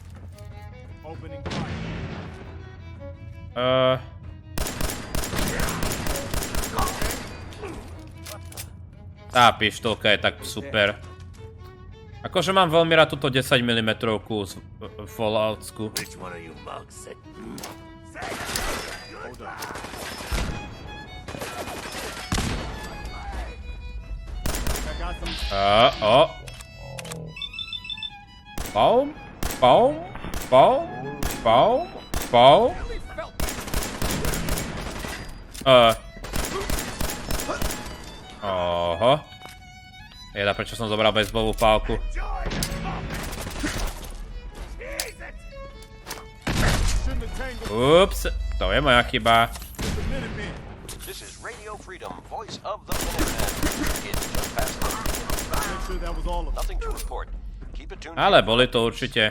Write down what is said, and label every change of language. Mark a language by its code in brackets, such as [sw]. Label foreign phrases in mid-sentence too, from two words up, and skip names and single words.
[sk] Tá pištolka je tak super. Akože mám veľmi rád túto 10 mm z Falloutsku. Baum, baum, baum, baum, baum. Oho. Jeda, prečo som zobral bejsbolovú pálku? Ups, to je moja chyba. Ale boli to určite.